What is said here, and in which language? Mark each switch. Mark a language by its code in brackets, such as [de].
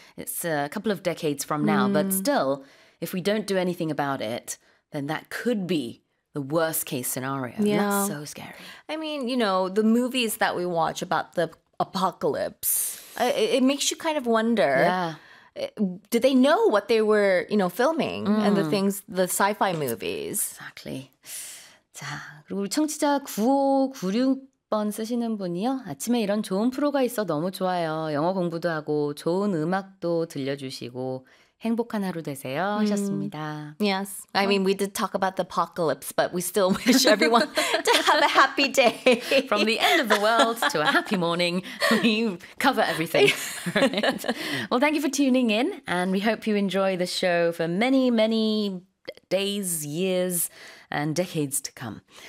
[en] It's a couple of decades from now. But still, if we don't do anything about it, then that could be the worst case scenario. Yeah. That's so scary. I mean, you know, the movies that we watch about the apocalypse, it makes you kind of wonder, did they know what they were, you know, filming and the things, the sci-fi movies? Exactly. [ko] 자, 그리고 우리 청취자 9596번 쓰시는 분이요. 아침에 이런 좋은 프로가 있어 너무 좋아요. 영어 공부도 하고 좋은 음악도 들려주시고 행복한 하루 되세요 하셨습니다. [en] Yes. I mean, we did talk about the apocalypse, but we still wish everyone to have a happy day. From the end of the world to a happy morning, we cover everything. Right. Well, thank you for tuning in, and we hope you enjoy the show for many, many days, years, and decades to come.